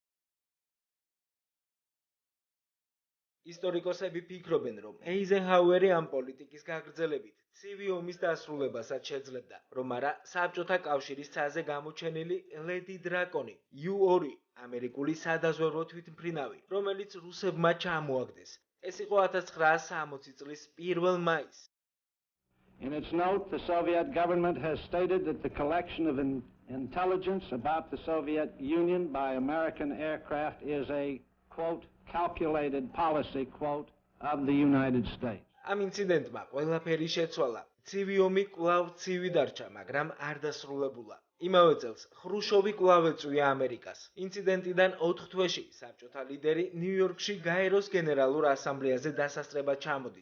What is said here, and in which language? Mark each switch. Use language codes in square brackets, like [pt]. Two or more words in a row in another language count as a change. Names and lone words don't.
[ka] ისტორიკოსები ფიქრობენ, რომ ეიზენჰაუერი ამ პოლიტიკის გაგრძელებით ცივი ომის დასრულებასაც შეძლებდა, რომ არა საბჭოთა კავშირის ცაზე გამოჩენილი ლედი დრაკონი U2 ამერიკული სადაზვერვო თვითმფრინავი, რომელიც რუსებმა ჩამოაგდეს. ეს იყო 1960 წლის 1 მაისს. [en] In its note, the Soviet government has stated that the collection of intelligence about the Soviet Union by American aircraft is a, quote, calculated policy, quote, of the United States. [ka] ამ ინციდენტმა ყველაფერი შეცვალა. ცივი ომი კვლავ ცივი დარჩა, მაგრამ არ დასრულებულა. იმავე წელს ხრუშოვი კვლავ ეწვია ამერიკას. ინციდენტიდან 4 თვეში საბჭოთა ლიდერი ნიუ-იორკში გაეროს გენერალურ ასამბლეაზე დასასწრებად ჩამოდის.